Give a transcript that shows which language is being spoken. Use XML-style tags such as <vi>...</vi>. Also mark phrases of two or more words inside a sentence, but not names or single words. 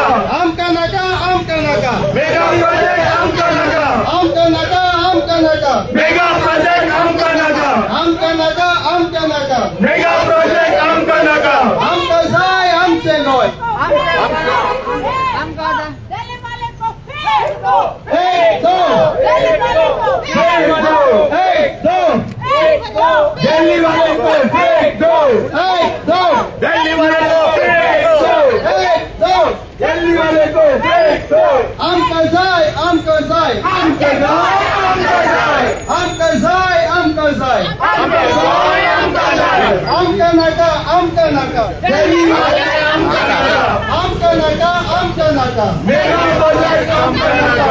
<kok>आमका नाका आमका नाका</kok> <en>mega project</en> <kok>आमका नाका आमका नाका आमका नाका</kok> <en>mega project</en> <kok>आमका नाका आमका नाका आमका नाका</kok> <en>mega project</en> <kok>आमका नाका आमका जाय आमचे गोय</kok> <hi>आमका दिल्ली वाले को फेल दो एक दो दिल्ली वाले को फेल दो एक दो एक दो दिल्ली वाले को फेंक दो एक दो दिल्ली वाले को फेंक दो एक दो दिल्ली वाले को फेंक दो</hi> <kok>आमका जाय आमका जाय आमका जाय आमका जाय आमका जाय आमका जाय आमका जाय आमका जाय आमका नाका आमका नाका</kok> <hi>दिल्ली वाले</hi> <kok>आमका नाका आमका नाका आमका नाका</kok> <en>mega project</en> <kok>आमका नाका</kok>